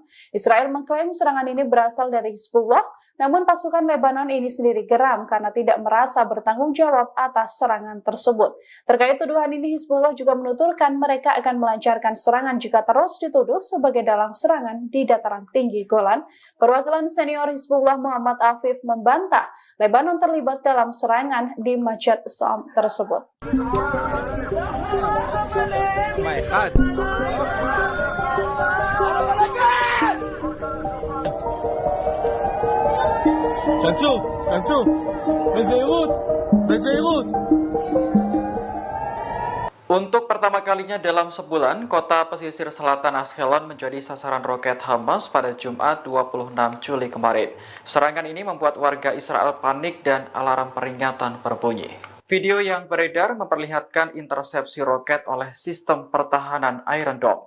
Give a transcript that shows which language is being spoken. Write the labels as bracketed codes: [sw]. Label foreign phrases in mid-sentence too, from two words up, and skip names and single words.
[id] Israel mengklaim serangan ini berasal dari Hizbullah, namun pasukan Lebanon ini sendiri geram karena tidak merasa bertanggung jawab atas serangan tersebut. Terkait tuduhan ini, Hizbullah juga menuturkan mereka akan melancarkan serangan jika terus dituduh sebagai dalang serangan di dataran tinggi Golan. Perwakilan senior Hizbullah Muhammad Afif membantah Lebanon terlibat dalam serangan di Majdal Syam tersebut. [he] כנסו, בזהירות, בזהירות. [id] Untuk pertama kalinya dalam sebulan, kota pesisir selatan Ashkelon menjadi sasaran roket Hamas pada Jumat 26 Juli kemarin. Serangan ini membuat warga Israel panik dan alarm peringatan berbunyi. Video yang beredar memperlihatkan intersepsi roket oleh sistem pertahanan Iron Dome.